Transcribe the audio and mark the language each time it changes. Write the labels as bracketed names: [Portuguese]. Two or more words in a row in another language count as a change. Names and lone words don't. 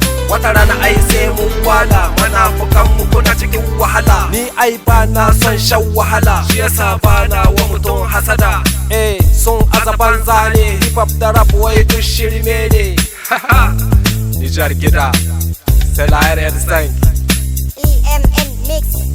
[Hausa] Wata rana ai sai mun wala, munafukan mu kuna cikin wahala. Ni ai ba na son shan wahala, shi yasa ba na wa mutum hasada. Eh, sun aza banza ne, hip hop da rap wai duk shirme ne. Nijar gida, [French] c'est la R N cinq. E M N Mix.